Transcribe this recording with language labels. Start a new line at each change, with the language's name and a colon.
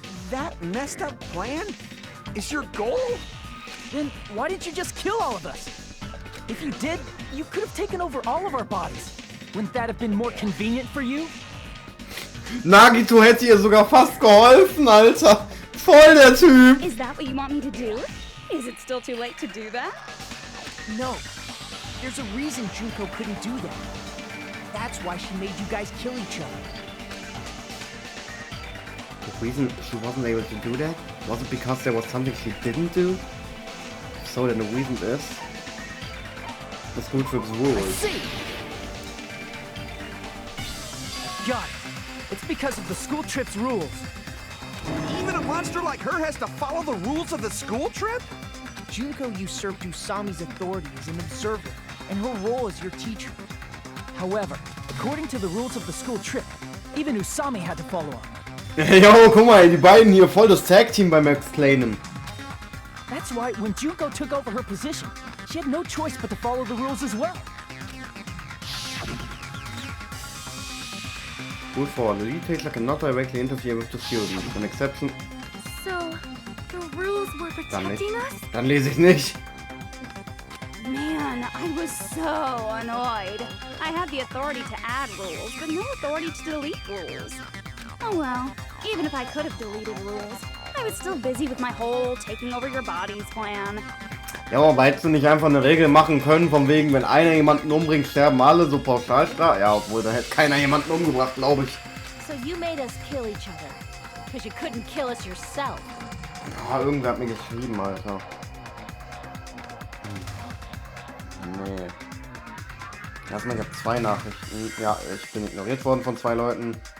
English: That messed up plan is your goal? Then why didn't you just kill all of us? If you did, you could have taken over all of our bodies. Wouldn't that have been more convenient for you?
German: Nagito hätte ihr sogar fast geholfen, Alter. Voll der Typ.
English: Is that what you want me to do? Is it still too late to do that? No. There's a reason Junko couldn't do that. That's why she made you guys kill each other. The reason she wasn't able to do that? Was it because there was something she didn't do? So then the reason is the school trip's rules. See? Got it. It's because of the school trip's rules. Even a monster like her has to follow the rules of the school trip? Junko usurped Usami's authority as an observer, and her role as your teacher. However, according to the rules of the school trip, even Usami had to follow up.
German: Jo, guck mal, die beiden hier voll das Tag-Team beim Explainen.
English: That's why when Junko took over her position, she had no choice but to follow the rules as well. Rule 4. The lead teacher cannot directly interfere with the students. An exception. So, the rules were protecting us?
German: Dann lese ich nicht.
English: Man, I was so annoyed. I had the authority to add rules, but no authority to delete rules. Oh well, even if I could have deleted rules, I was still busy with my whole taking over your bodies plan.
German: Ja, aber hättest du nicht einfach eine Regel machen können, von wegen, wenn einer jemanden umbringt, sterben alle, so pauschal? Ja, obwohl, da hätte keiner jemanden umgebracht, glaube ich.
English: So you made us kill each other, because you couldn't kill us yourself.
German: Ja, irgendwer hat mir geschrieben, Alter. Nee. Erstmal, ich habe 2 Nachrichten. Ja, ich bin ignoriert worden von 2 Leuten.